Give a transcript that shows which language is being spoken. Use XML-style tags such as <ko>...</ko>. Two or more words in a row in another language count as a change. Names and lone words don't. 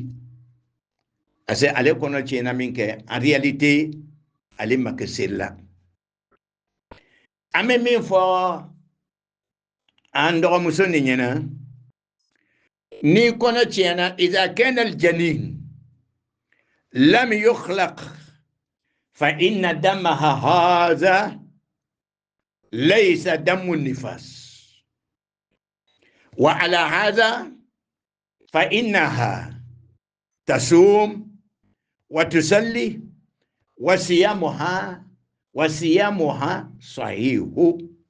<bm>Parce que ale kɔnɔ tiɲɛna min kɛ</bm> <fr>en réalité</fr> <bm>ale ma kɛ seri la. An bɛ min fɔ an dɔgɔmuso nin ɲɛna ni kɔnɔ tiɲɛna</bm> <ar>إذا كان الجنين لم يخلق فإن دمها هذا ليس دم نفاس وعلى هذا فإنها تصوم وتصلي وصيامها صحيح.</ar>